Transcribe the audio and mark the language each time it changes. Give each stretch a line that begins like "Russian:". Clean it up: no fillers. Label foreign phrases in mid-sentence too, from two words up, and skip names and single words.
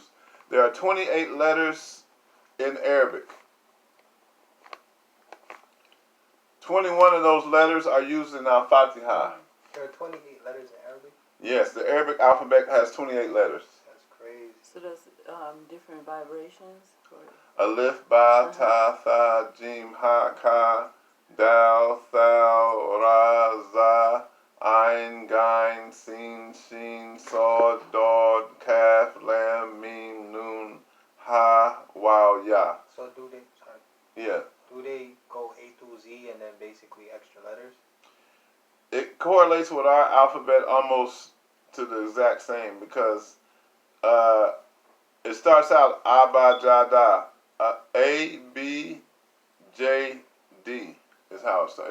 English: There are 28 letters in Arabic. 21 of those letters are used in Al-Fatiha. There are 28 letters in Arabic? Yes, the Arabic alphabet has 28 letters. That's crazy. So there's different vibrations? Alif, Ba, Ta, Tha, Jim, Ha, Ka, Dal, Thal, Ra, Za, Ain, Gain, Sin, Shin, Sod, Dod, Kaf, Lam, Mim, Nun, Ha, Waw, Ya. So do they go A through Z and then basically extra letters? It correlates with our alphabet almost to the exact same because it starts out Abajada, A, B, J, D is how it starts.